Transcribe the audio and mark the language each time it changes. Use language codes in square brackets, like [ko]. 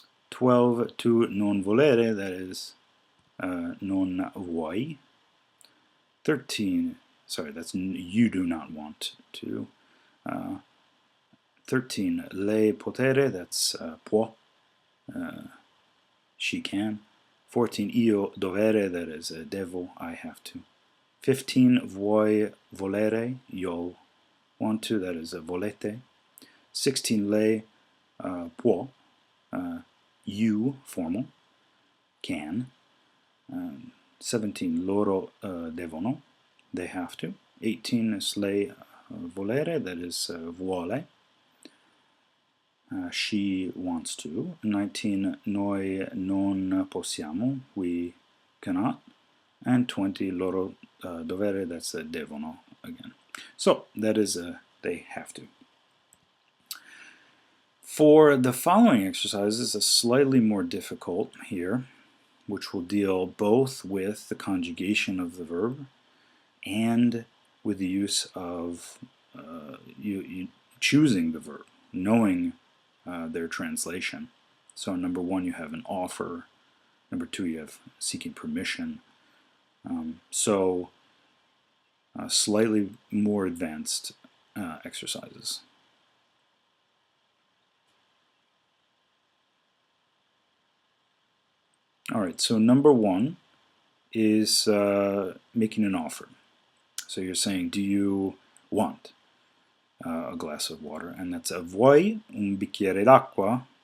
[it] 12, tu non volere, [en] that is [it] non vuoi. [en] 13, sorry, that's you do not want to. 13, [it] lei potere, [en] that's [it] può, [en] she can. 14, [it] io dovere, [en] that is [it] devo, [en] I have to. 15, [it] vuoi volere, [en] you'll want to, that is [it] volete. [en] 16, [it] lei può, [en] you, formal, can. 17, [it] loro devono, [en] they have to. 18 is [it] lei volere, [en] that is [it] vuole, [en] she wants to. [it] 19, noi non possiamo, [en] we cannot. And 20, [it] loro dovere, [en] that's [it] devono [en] again. So that is they have to. For the following exercises, a slightly more difficult here, which will deal both with the conjugation of the verb and with the use of you choosing the verb, knowing their translation. So in number 1 you have an offer, number 2 you have seeking permission. Slightly more advanced exercises. All right, so number 1 is making an offer. So you're saying, do you want a glass of water? And that's a [it] vuoi un bicchiere d'acqua?